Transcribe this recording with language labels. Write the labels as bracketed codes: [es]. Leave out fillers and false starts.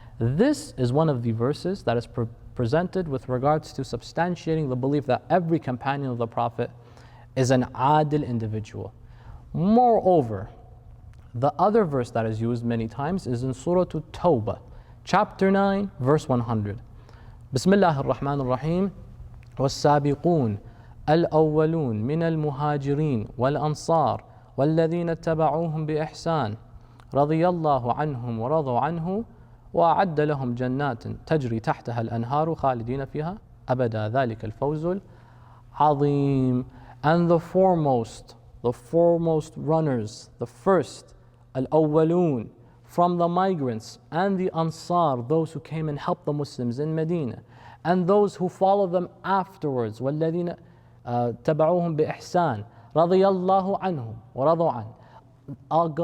[en] This is one of the verses that is presented with regards to substantiating the belief that every companion of the Prophet is an adil individual. Moreover, the other verse that is used many times is in Surah At-Tawbah, chapter 9, verse 100. [ar] بسم الله الرحمن الرحيم والسابقون الأولون من المهاجرين والأنصار والذين اتبعوهم بإحسان رضي الله عنهم ورضوا عنه وأعد لهم جنات تجري تحتها الأنهار خالدين فيها أبدا ذلك الفوز العظيم. [en] And the foremost runners, the first al-awwalun, from the migrants and the Ansar, those who came and helped the Muslims in Medina, and those who follow them afterwards, [ar] وَالَّذِينَ تَبَعُوهُمْ بِإِحْسَانٍ رَضِيَ اللَّهُ عَنْهُمْ وَرَضُوا عَنْهُ.